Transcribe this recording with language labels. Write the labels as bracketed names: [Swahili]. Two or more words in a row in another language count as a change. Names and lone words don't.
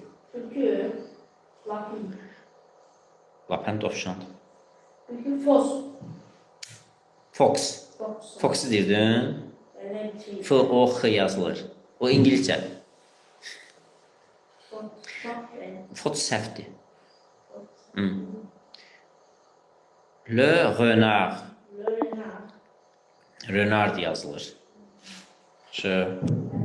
[Azerbaijani] Türkü. Lakın. Lapan dovşandır. Türkü fos. [English] Fox. Fos. [Azerbaijani] Fox'u deyirdin. [Turkish] Öyle bir şey. [Azerbaijani] F-O-X yazılır. O İngilizcədir. Fos. Fox səhvdir. [French] Le renard. Renard. [Azerbaijani] Renard yazılır. Şu